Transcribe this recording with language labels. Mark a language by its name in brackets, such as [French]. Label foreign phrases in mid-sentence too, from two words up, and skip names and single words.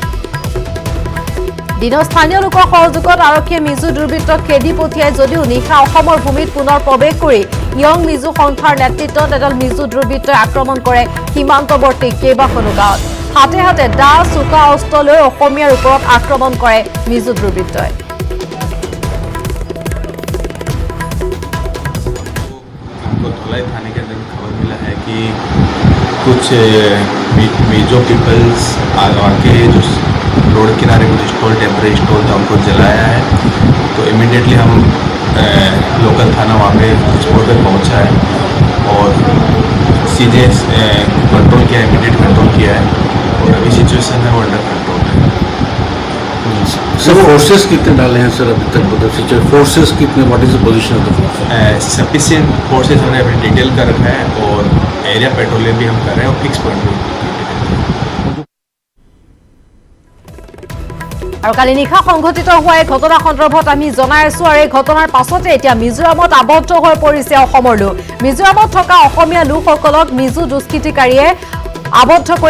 [Assamese] দিনৰ স্থানীয় লোকৰ সহযোগত আৰক্ষীয়ে মিজো দুৰ্বৃত্তক খেদি পঠিয়াই যদিও নিশা অসমৰ ভূমিত পুনৰ প্ৰৱেশ কৰি ইয়ং মিজো সন্থাৰ নেতৃত্বত এডাল মিজো দুৰ্বৃত্তই আক্ৰমণ কৰে সীমান্তৱৰ্তী কেইবাখনো গাঁৱত হাতে হাতে দা চোকা অস্ত্ৰ লৈ অসমীয়াৰ ওপৰত আক্ৰমণ কৰে মিজো দুৰ্বৃত্তই [Hindi] धुलाई थाने के अंदर खबर मिला है कि कुछ मिजो पीपल्स आके जो रोड किनारे कुछ [English] stall temporary stall [Hindi] था उनको जलाया है तो इमीडिएटली हम लोकल थाना वहाँ पे स्पॉट पे पहुँचा है और सीधे कंट्रोल किया [English] immediate control [Hindi] किया है और अभी सिचुएशन है वो [English] under control [Hindi] है सर फोर्सेस कितने डाले हैं सर अभी तक मतलब [English] situation forces [Hindi] कितने [English] what is the position of the forces sufficient forces [Hindi] हमने अभी डिटेल कर रखा है और [English] area patrolling [Hindi] भी हम कर रहे हैं और [English] fix point [Hindi] भी [Assamese] আৰু কালি নিশা সংঘটিত হোৱা এই ঘটনা সন্দৰ্ভত আমি জনাই আছো আৰু এই ঘটনাৰ পাছতে এতিয়া মিজোৰামত আবদ্ধ হৈ পৰিছে অসমৰ লোক মিজোৰামত থকা অসমীয়া লোকসকলক মিজো দুষ্কৃতিকাৰীয়ে আবদ্ধ কৰি